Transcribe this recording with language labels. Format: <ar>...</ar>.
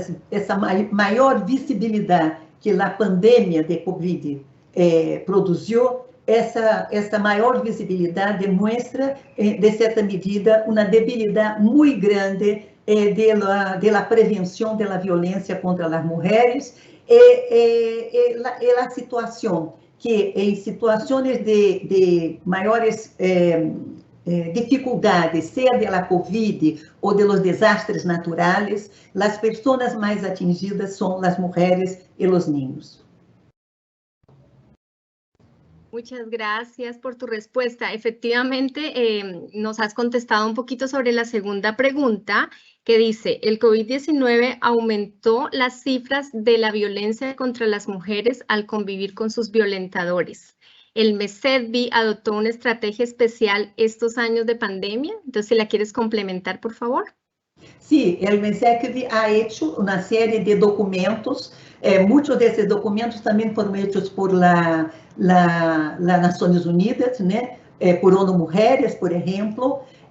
<pt>essa maior visibilidade que a pandemia de Covid produziu, essa maior visibilidade demonstra, de certa medida, uma debilidade muito grande da prevenção da violência contra as mulheres e a situação que, em situações de maiores dificuldades, seja da Covid ou de</pt> <es>los</es> <pt>desastres naturais, as pessoas mais atingidas são as mulheres e os</pt> <es>niños. Muchas gracias por tu respuesta. Efectivamente, nos has contestado un poquito sobre la segunda pregunta, que dice, el COVID-19 aumentó las cifras de la violencia contra las mujeres al convivir con sus violentadores. ¿El MESEDVI adoptó una estrategia especial estos años de pandemia? Entonces, si la quieres complementar, por favor. Sí, el MESEDVI ha hecho una serie de documentos.</es> <pt>Muitos desses documentos também foram feitos por las Nações Unidas, por ONU Mulheres, por exemplo.</pt>